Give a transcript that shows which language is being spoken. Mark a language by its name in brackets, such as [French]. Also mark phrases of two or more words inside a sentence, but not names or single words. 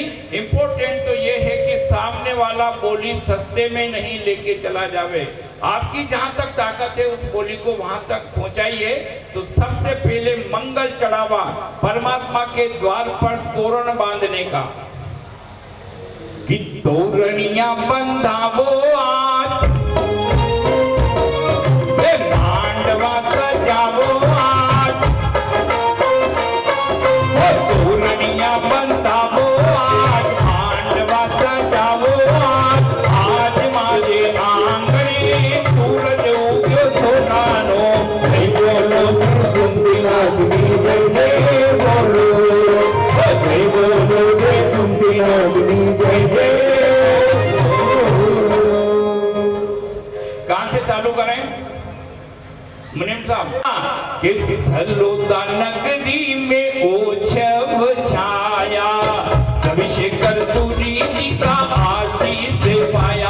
[Hindi] इम्पोर्टेंट तो ये है कि सामने वाला बोली सस्ते में नहीं लेके चला जावे। आपकी जहां तक ताकत है उस बोली को वहां तक पहुंचाइए। तो सबसे पहले मंगल चढ़ावा परमात्मा के द्वार पर तोरण बांधने का, कि तोरणियां बंधावो आज, मांडवा सजावो आज, तोरणियां बंधावो आज, मांडवा सजावो आज। [Gujarati] આજ માઝે આંગણે સૂરજ ઉગ્યો સોનાનો, [Hindi] जय बोलो सुमतिनाथ की जय जय बोलो, जय बोलो जय सुमतिनाथ की जय जय। कहां से चालू करें मुनीम साहब? कि सलोदा नगरी में ओछव छाया, रविशेखर सूरी जी का आशीष पाया।